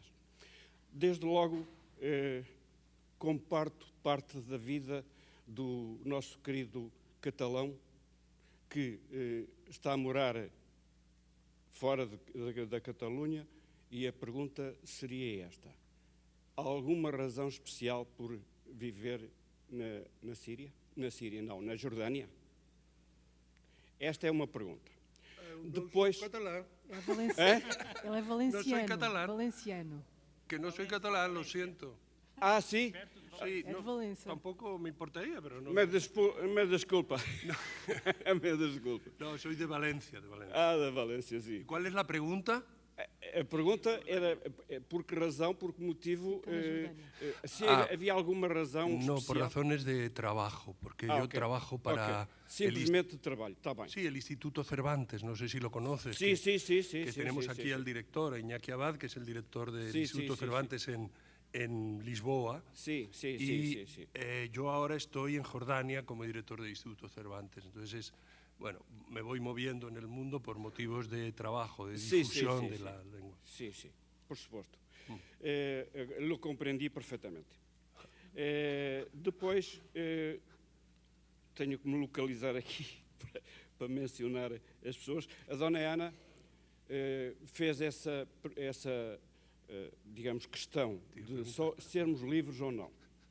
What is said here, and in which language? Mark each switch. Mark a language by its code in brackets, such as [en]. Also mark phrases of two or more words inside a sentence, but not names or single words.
[pt] Desde logo, comparto parte da vida do nosso querido catalão, que está a morar fora da Catalunha, e a pergunta seria esta: há alguma razão especial por viver na Síria? Na Síria, não, na Jordânia? Esta é uma pergunta. Depois... [es] Catalán. [pt] Ele é valenciano. Não sou catalão. Valenciano. [es] Que no soy catalán, lo siento. [pt] Ah, sim? [es] Sí, Es de no, Valencia. tampoco me importaría, pero no. [pt] Me desculpa. Me desculpa. [es] No, soy de Valencia, de Valencia. [pt] Ah, da Valência, sim. [es] ¿Cuál es la pregunta? [pt] A pergunta era por que razão, por que motivo, se havia alguma razão [es] No, [pt] especial? [es] por razones de trabajo, porque yo [pt] ok. [es] trabajo para [pt] Ok. Simplesmente de trabalho, está bem. [es] sí, el Instituto Cervantes, no sé si lo conoces. Sí, que, sí, sí, que sí, tenemos sí, aquí sí, al sí. director, a Iñaki Abad, que es el director del Sí, Instituto sí, sí, Cervantes en Lisboa. [pt] Sim, sim, [es] Y [pt] sim, sim, sim. [es] yo ahora estoy en Jordania como director del Instituto Cervantes. Entonces, bueno, me voy moviendo en el mundo por motivos de trabajo, de Sí, sí, difusión sí, de sí. la lengua. [pt] Sim, sim, por suposto. Lo compreendi perfeitamente. Depois, tenho que me localizar aqui para mencionar as pessoas. A Dona Ana fez essa digamos, questão de só sermos livres ou não.